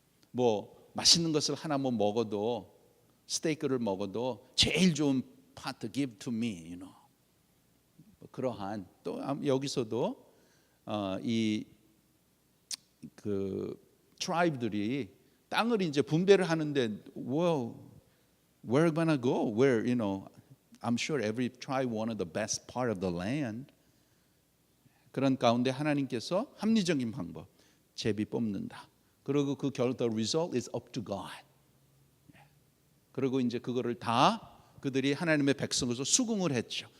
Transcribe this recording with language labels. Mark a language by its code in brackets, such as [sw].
[ko] 뭐 맛있는 것을 하나 뭐 먹어도 스테이크를 먹어도 제일 좋은 파트 [en] give to me, [ko] 그러한 또 여기서도 이 그 트라이브들이 땅을 이제 분배를 하는데 [en] well, where gonna go? Where, I'm sure every tribe wanted the best part of the land. [ko] 그런 가운데 하나님께서 합리적인 방법, 제비 뽑는다. 그리고 그 [en] the result is up to God. [ko] 그리고 이제 그거를 다 그들이 하나님의 백성으로서 수긍을 했죠.